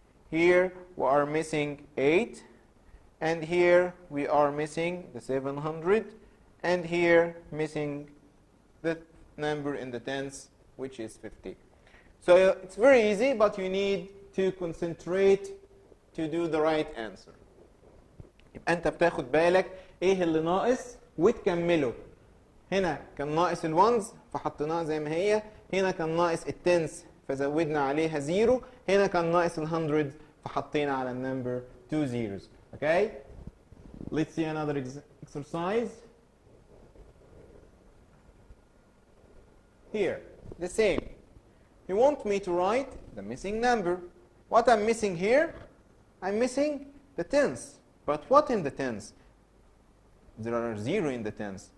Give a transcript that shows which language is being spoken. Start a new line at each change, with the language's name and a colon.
English: Here we are missing 8. And here we are missing the 700. And here missing the number in the tens, which is 50. So it's very easy, but you need to concentrate to do the right answer.
Arabic: يبقى أنت بتاخد بالك إيه اللي ناقص وتكمله. هنا كان ناقص الونز فحطيناها زي ما هي. هنا كان ناقص التنس فزودنا عليها 0. هنا كان ناقص الهندردز فحطينا على النمبر 2 zeros.
English: Okay? Let's see another exercise. Here, the same. You want me to write the missing number. What I'm missing here? I'm missing the tens. But what in the tens? There are 0 in the tens.